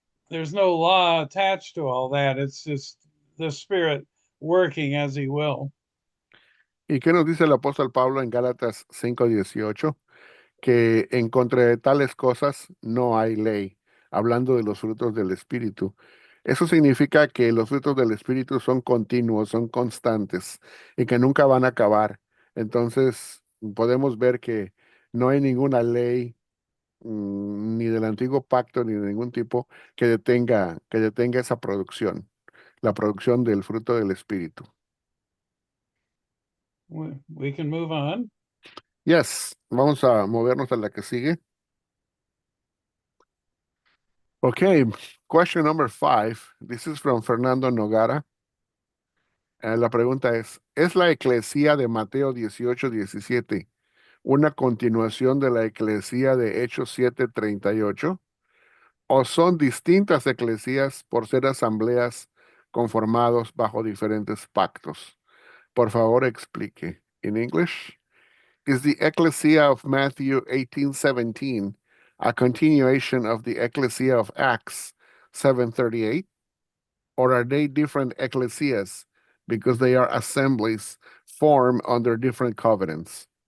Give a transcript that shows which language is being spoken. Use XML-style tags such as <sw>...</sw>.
<en>There's no law attached to all that. It's just the Spirit working as He will.</en> <es>¿Y qué nos dice el apóstol Pablo en Gálatas 5:18? Que en contra de tales cosas no hay ley, hablando de los frutos del Espíritu. Eso significa que los frutos del Espíritu son continuos, son constantes y que nunca van a acabar. Entonces, podemos ver que no hay ninguna ley, ni del antiguo pacto, ni de ningún tipo que detenga esa producción, la producción del fruto del Espíritu.</es> <en>We can move on.</en> <es>Yes, vamos a movernos a la que sigue.</es> <en>Okay, question number 5. This is from Fernando Nogara.</en> <es>La pregunta ¿es la eclesía de Mateo 18:17 una continuación de la eclesía de Hechos 7:38? ¿O son distintas eclesías por ser asambleas conformados bajo diferentes pactos? Por favor, explique.</es> <en>In English, is the ecclesia of Matthew 18:17 a continuation of the ecclesia of Acts 7:38? Or are they different ecclesias because they are assemblies formed under different covenants?</en>